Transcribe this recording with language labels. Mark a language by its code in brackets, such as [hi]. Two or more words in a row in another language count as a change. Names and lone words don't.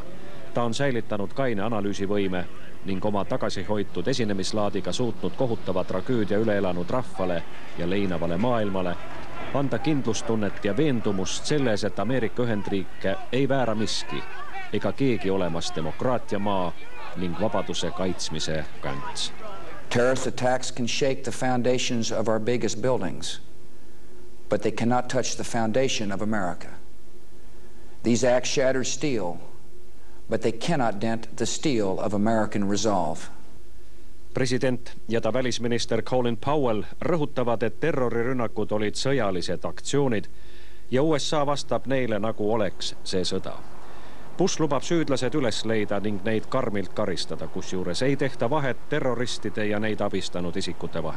[et] Ta on säilitanud kaine analüüsivõime ning oma tagasihoitud esinemislaadiga suutnud kohutava tragöödia üle elanud rahvale ja leinavale maailmale anda kindlustunnet ja veendumust selles, et Ameerika Ühendriike ei väära miski ega keegi olemas demokraatia maa ning vabaduse kaitsmise kants. [en] Terrorist attacks can shake the foundations of our biggest buildings, but they cannot touch the foundation of America. These acts shatter steel, but they cannot dent the steel of American resolve. [et] President ja ta välisminister Colin Powell rõhutavad, et terrorirünnakud olid sõjalised aktsioonid ja USA vastab neile, nagu oleks see sõda. Bush lubab süüdlased üles leida ning neid karmilt karistada, kusjuures ei tehta vahet terroristide ja neid abistanud isikute vahel.